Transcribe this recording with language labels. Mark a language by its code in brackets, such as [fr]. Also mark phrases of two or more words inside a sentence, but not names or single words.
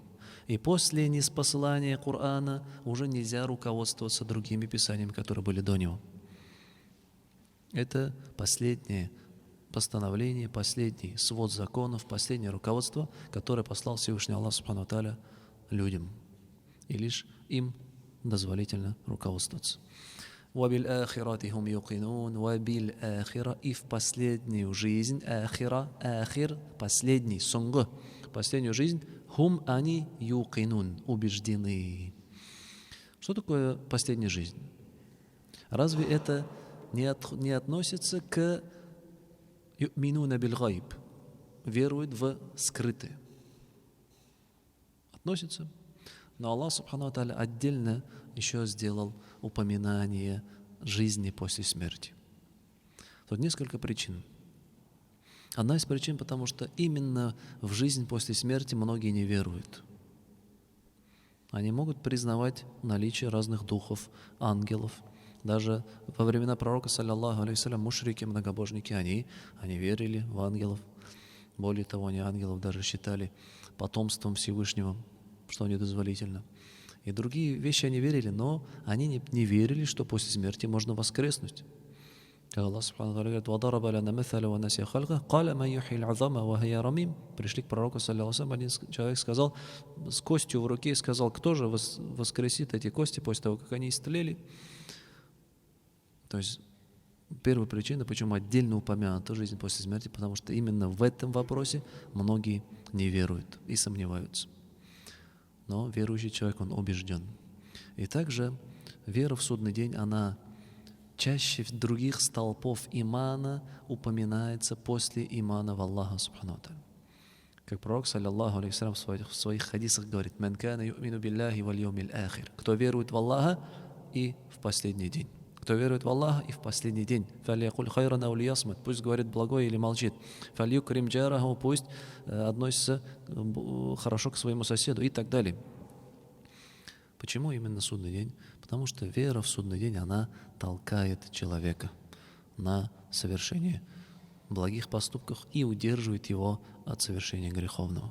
[ru] И после ниспосылания Корана уже нельзя руководствоваться другими писаниями, которые были до него. Это последнее постановление, последний свод законов, последнее руководство, которое послал Всевышний Аллах [ar] سبحانه وتعالى [ru] людям. И лишь им дозволительно руководствоваться. [ar] وَبِالْآخِرَةِ هُمْ يُوقِنُونَ. وَبِالْآخِرَةِ, [ru] и в последнюю жизнь, ахир, последний, соңғы, последнюю жизнь, хум, они, юқинун, убеждены. Что такое последняя жизнь? Разве это не относится к [ar] يؤمنون بالغيب, [ru] веруют в скрытое? Относится. Но Аллах [ar] سبحانه وتعالى [ru] отдельно еще сделал упоминание жизни после смерти. Тут несколько причин. Одна из причин, потому что именно в жизнь после смерти многие не веруют. Они могут признавать наличие разных духов, ангелов. Даже во времена пророка, [ar] صلى الله عليه وسلم, мушрики, [ru] многобожники, они верили в ангелов. Более того, они ангелов даже считали потомством Всевышнего, что недозволительно. И другие вещи они верили, но они не верили, что после смерти можно воскреснуть. [ar] Как Аллах سبحانه وتعالى говорит: وَضَرَبَ لَنَا مَثَلًا وَنَسِيَ خَلْقَهُ قَالَ مَنْ يُحْيِي الْعِظَامَ وَهِيَ رَمِيمٌ. [ru] Пришли к пророку, [ar] صلى الله عليه وسلم, [ru] один человек сказал, с костью в руке, сказал: кто же воскресит эти кости после того, как они истлели? То есть первая причина, почему отдельно упомянута жизнь после смерти, потому что именно в этом вопросе многие не веруют и сомневаются. Но верующий человек, он убежден. И также вера в судный день, она чаще других столпов имана упоминается после имана в Аллаха [ar] سبحانه وتعالى. [ru] Как пророк, [ar] صلى الله عليه وسلم, [ru] в своих хадисах говорит: [ar] «من كان يؤمن بالله واليوم الآخر». [ru] Кто верует в Аллаха и в последний день. Кто верует в Аллаха и в последний день. [ar] «فليقل خيرا أو ليصمت», [ru] пусть говорит благое или молчит. [ar] «فليكرم جاره», [ru] пусть относится хорошо к своему соседу, и так далее. Почему именно судный день? Потому что вера в судный день, она толкает человека на совершение благих поступков и удерживает его от совершения греховного.